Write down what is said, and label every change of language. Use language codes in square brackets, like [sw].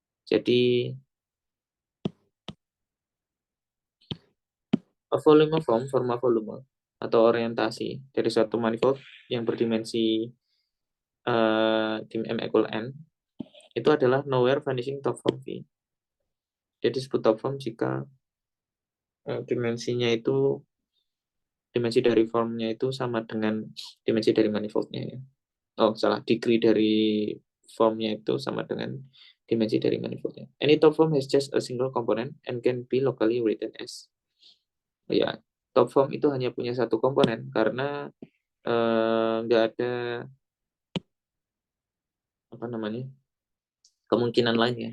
[id] Jadi a volume form, forma volume atau orientasi dari suatu manifold yang berdimensi dim m equal n itu adalah [en] nowhere vanishing top form V. [id] Jadi disebut top form jika dimensinya itu dimensi dari formnya itu sama dengan dimensi dari manifoldnya ya. Oh salah, degree dari formnya itu sama dengan dimensi dari manifoldnya. [en] Any top form has just a single component and can be locally written as. [id] Ya, top form itu hanya punya satu komponen karena nggak ada apa namanya kemungkinan lain ya.